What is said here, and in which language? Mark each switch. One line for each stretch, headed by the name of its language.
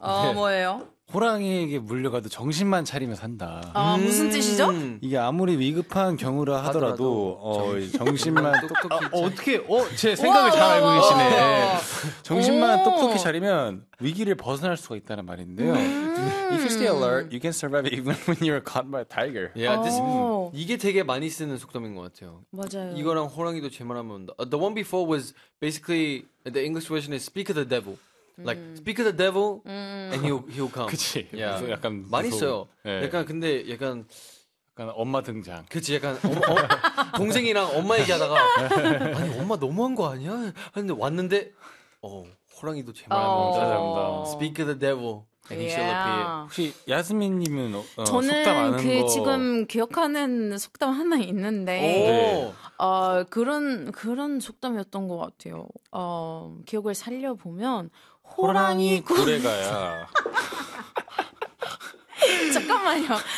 Korean: 네. 뭐예요? 호랑이에게 물려가도 정신만 차리면 산다. 아, 무슨 뜻이죠? 이게 아무리 위급한 경우라 하더라도, 정신만 똑똑히 차리면. 제 생각을 잘 알고 계시네. 정신만 똑똑히 차리면 위기를 벗어날 수가 있다는 말인데요.
English: If you stay alert, you can survive even when you're caught by a tiger. Yeah, this,
Korean: 이게 되게 많이 쓰는 속담인 것 같아요. 맞아요. 이거랑 호랑이도 제 말 하면 온다.
English: The one before was basically, the English version is speak of the devil. Like speak of the devil and he'll come.
Korean: 그치.
English: Yeah.
Korean: 그래서 약간 많이 써요. 네. 약간 근데 약간 약간 엄마 등장. 그치. 약간 동생이랑 엄마 얘기하다가 아니 엄마 너무한 거 아니야? 하는데 왔는데 호랑이도 제 말하면 찾아온다.
English: Speak of the devil and he shall appear.
Korean: 혹시 야스민님은 속담 아는 그 저는 지금 기억하는 속담 하나 있는데 그런 속담이었던 것 같아요. 기억을 살려 보면. 호랑이 구레가야. 잠깐만요.